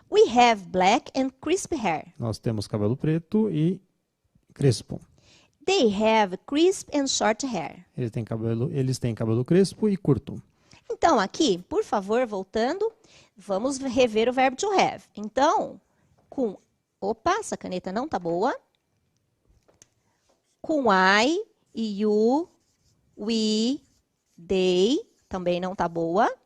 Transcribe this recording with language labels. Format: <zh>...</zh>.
<en>We have black and crisp hair.</en> <pt>Nós temos cabelo preto e crespo.</pt> <en>They have crisp and short hair.</en> <pt>Eles têm cabelo crespo e curto. Então, aqui, por favor, voltando, vamos rever o verbo to have. Então, opa, essa caneta não tá boa. Com I, you, we, they, também não tá boa.</pt>